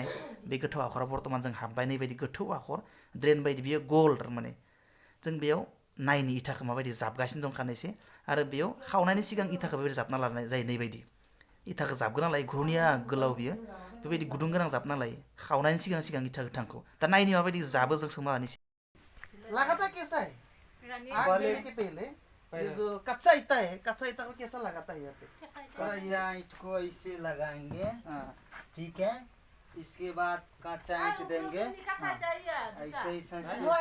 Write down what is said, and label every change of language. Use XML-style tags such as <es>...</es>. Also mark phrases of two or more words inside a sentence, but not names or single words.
<brx>बे गोथौ आखराव बर्तमान जों हाबबाय, नैबायदि गोथौ आखर ड्रेन बायदि बियो गल थारमाने। जों बेयाव नायनि इथाखौ माबायदि जाबगासिनो दं खानैसो, आरो बेयाव खावनायनि सिगां इथाखौ बेबायदि जाबना लानाय जायो। नैबायदि इथाखौ जाबग्रोना लायो, घुरुनिया गोलाव बियो बेबायदि गुदुं गोनां जाबना लायो खावनायनि सिगां सिगां इथा गोथांखौ। दा नायनि माबायदि जाबो जों सोंना लानोसै।</brx> <hi>लगाता कैसा है? आग देने के पहले ये जो कच्चा इटा है, कच्चा इटा को कैसा लगाता है यहाँ पे? और यहाँ ईंट को ऐसे लगाएंगे, हाँ ठीक है। इसके बाद कांचा ईंट देंगे, ऐसे ही संस्ते</hi>